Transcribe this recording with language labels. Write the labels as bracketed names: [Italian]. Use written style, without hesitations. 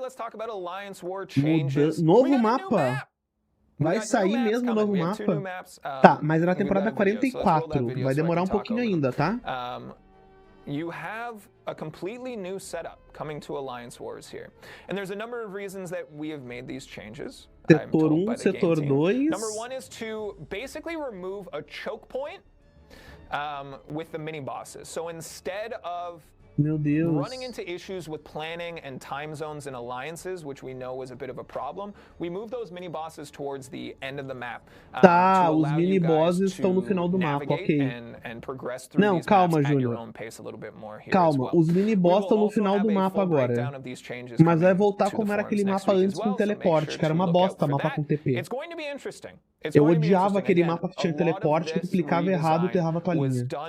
[English] Let's talk about Alliance War changes. [Portuguese] Novo mapa. Vai sair mesmo o novo mapa? Tá, mas é na temporada 44. Vai demorar um pouquinho ainda, tá? [English] You have a completely new setup coming to Alliance Wars here. And there's a number of reasons that we have made these changes. [Portuguese] Setor 1, Setor 2. [English] Number 1 is to basically remove a choke point with the mini bosses. So instead of [Portuguese] Meu Deus. [English] running into issues with planning and time zones and alliances, which we know was a bit of a problem, we move those mini bosses towards the end of the map. [Portuguese] Tá, os mini bosses estão no final do mapa, ok. Não, calma, Júnior. Calma, os mini bosses estão no final do mapa agora. Mas vai voltar como era aquele mapa antes com teleporte, que era uma bosta, mapa com TP. Eu odiava aquele mapa que tinha teleporte, que tu clicava errado e tu errava a tua linha.